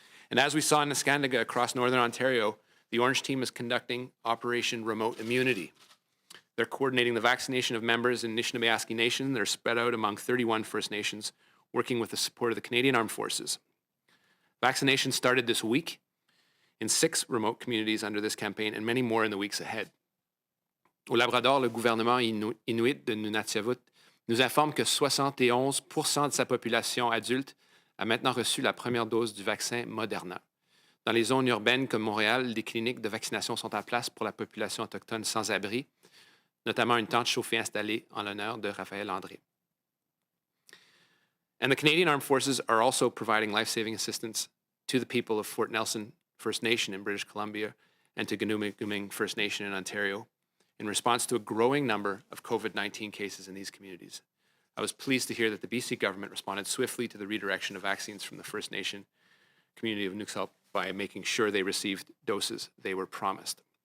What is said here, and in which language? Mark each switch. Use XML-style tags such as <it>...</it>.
<en>And as we saw in Neskantaga across Northern Ontario, the Orange Team is conducting Operation Remote Immunity. They're coordinating the vaccination of members in Anishinaabe Nation that are spread out among 31 First Nations, working with the support of the Canadian Armed Forces. Vaccination started this week in 6 remote communities under this campaign, and many more in the weeks ahead.</en> <fr>Au Labrador, le gouvernement Inuit de Nunatiavut nous informe que 71% de sa population adulte a maintenant reçu la première dose du vaccin Moderna. Dans les zones urbaines comme Montréal, des cliniques de vaccination sont en place pour la population autochtone sans abri, notamment une tente chauffée installée en l'honneur de Raphaël André.</fr> <en>And the Canadian Armed Forces are also providing life-saving assistance to the people of Fort Nelson First Nation in British Columbia and to Ganuming First Nation in Ontario in response to a growing number of COVID-19 cases in these communities. I was pleased to hear that the BC government responded swiftly to the redirection of vaccines from the First Nation community of Nuxalp by making sure they received doses they were promised.</en>